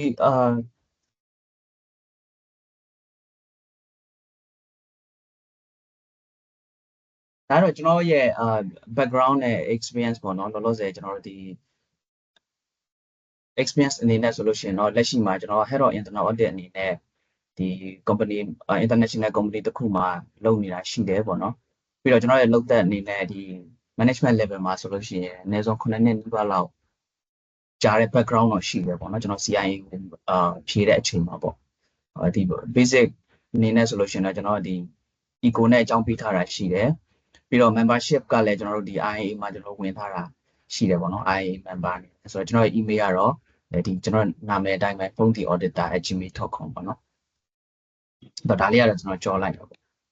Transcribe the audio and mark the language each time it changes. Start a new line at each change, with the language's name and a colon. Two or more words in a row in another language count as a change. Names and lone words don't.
Burmese: ဒါတော့ကျွန်တော်ရဲ့background နဲ့ experience ပေါ့နော်လောလောဆယ်ကျွန်တော်တို့ဒီ experience အနေနဲ့ဆိုလို့ရှိရင်တော့လက်ရှိမှာကျွန်တော်
English: head of internal audit
Burmese: အနေနဲ့ဒီ
English: company international company
Burmese: တစ်ခုမှာလုပ်နေတာရှိတယ်ပေါ့နော်ပြီးတော့ကျွန်တော်ရဲ့လုပ်သက်အနေနဲ့ဒီ
English: management level
Burmese: မှာဆိုလို့ရှိရင်အနည်းဆုံး9 နှစ်နီးပါးလောက်ကြားတဲ့ background တော့ရှိတယ်ပေါ့နော်ကျွန်တော် CIA ကိုဖြည့်တဲ့အချိန်မှာပေါ့ဒီ basic အနေနဲ့ဆိုလို့ရှိရင်တော့ကျွန်တော်ဒီ eco နဲ့အကြောင်းပေးထားတာရှိတယ်ပြီးတော့ membership ကလည်းကျွန်တော်တို့ဒီ IA မှာကျွန်တော်ဝင်ထားတာရှိတယ်ပေါ့နော်
English: IA member
Burmese: နေဆိုတော့ကျွန်တော်ရဲ့ email ကတော့ဒီကျွန်တော်နာမည်အတိုင်းပဲ phonethauditor@gmail.com ပေါ့နော်ဒါလေးကတော့ကျွန်တော်ကြော်လိုက်တော့ပေါ့